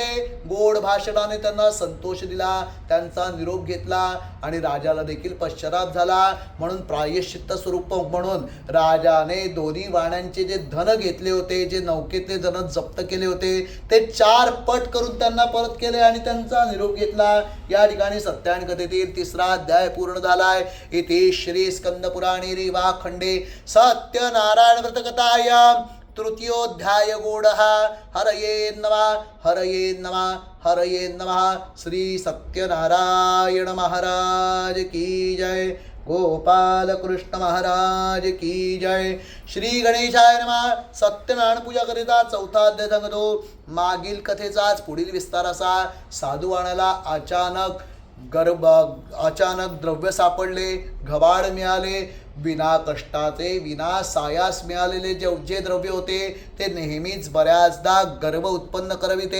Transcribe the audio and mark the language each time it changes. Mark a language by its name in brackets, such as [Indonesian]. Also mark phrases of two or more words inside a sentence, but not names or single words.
[Marathi] गोड भाषणाने त्यांना संतोष दिला. त्यांचा निरोप घेतला आणि राजाला देखील पश्चाताप झाला. म्हणून प्रायश्चित्त स्वरूप म्हणून राजाने दोन्ही वाण्यांचे जे धन घेतले होते, जे नौकेतले धन जप्त केले होते, ते 4 पट करून त्यांना परत केले आणि त्यांचा निरोप घेतला. या ठिकाणी सत्यायन कथेतील 3रा अध्याय पूर्ण झालाय. [Sanskrit] इति श्री स्कंद पुराणे रेवा खंडे सत्यनारायण व्रतकथायां तृतीयोध्याय गूढः. हरये नमः, हरये नमः, हरये नमः. [Hindi] श्री सत्यनारायण महाराज की जय. गोपाल कृष्ण महाराज की जय. [Sanskrit] श्री गणेशाय नमः. [Marathi] सत्यनारायण पूजा करिता 4था अध्याय सांगतो. मागील कथेचाच पुढील विस्तार असा. साधुवाण्याला अचानक द्रव्य सापडले, घबाड मिळाले. विना कष्टाचे, विना सायास मिळालेले जे द्रव्य होते ते नेहमीच बऱ्याचदा गर्व उत्पन्न करविते.